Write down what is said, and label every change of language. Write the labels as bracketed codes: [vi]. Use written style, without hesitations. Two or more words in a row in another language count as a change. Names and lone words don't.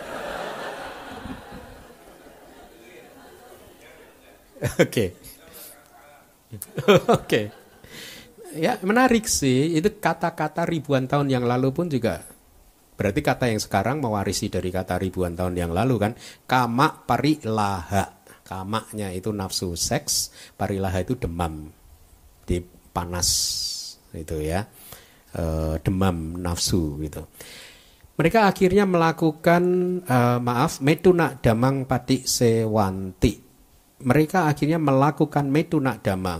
[id] Oke. Oke. Ya, menarik sih. Itu kata-kata ribuan tahun yang lalu pun juga berarti kata yang sekarang mewarisi dari kata ribuan tahun yang lalu kan. [pi] Kama parilaha. [id] Kamaknya itu nafsu seks, parilaha itu demam. Di panas itu ya. Demam nafsu gitu. Mereka akhirnya melakukan [pi] metuna damang pati sewanti. [id] Mereka akhirnya melakukan [pi] metunak damang.